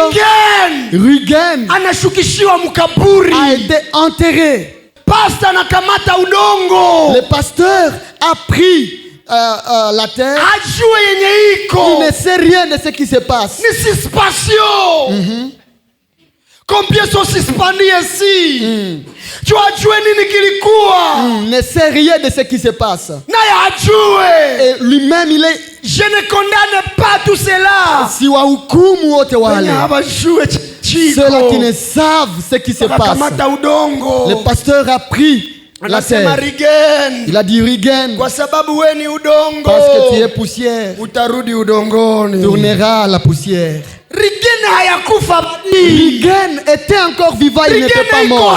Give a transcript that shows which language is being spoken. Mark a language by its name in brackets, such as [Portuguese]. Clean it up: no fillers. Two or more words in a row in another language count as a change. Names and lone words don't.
[French] Rigen a été enterré. Le pasteur a pris la terre. Il ne sait rien de ce qui se passe. Combien sont suspendus ici? Tu as joué [Swahili] nini kilikuwa? [French] Ne sait rien de ce qui se passe. Et lui-même il est. Je ne condamne pas tout cela. [Swahili] Si wa hukumu wote wale. [French] Ceux-là qui ne savent ce qui se passe. Le pasteur a pris la terre. Il a dit Rigen, parce que tu es poussière, tu tourneras à la poussière. Rigen était encore vivant, il n'était pas mort.